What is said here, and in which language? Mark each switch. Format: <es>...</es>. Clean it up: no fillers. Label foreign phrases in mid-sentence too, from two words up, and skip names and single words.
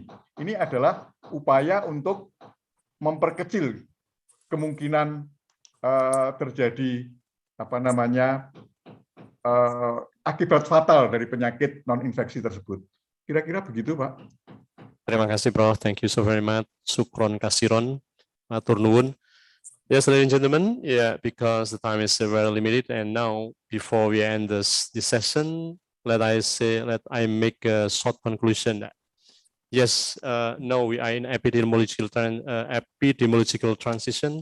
<id>Ini adalah upaya untuk memperkecil kemungkinan terjadi akibat fatal dari penyakit non-infeksi tersebut. Kira-kira begitu, Pak. Terima kasih, Prof.</id> <en>Thank you so very much.</en> <ar>شكرا كثيرا,</ar> <jv>matur nuwun.</jv> <en>Yes, ladies and gentlemen, because the time is very limited, and now before we end this session, let I make a short conclusion. Yes, no, we are in epidemiological transition.</en>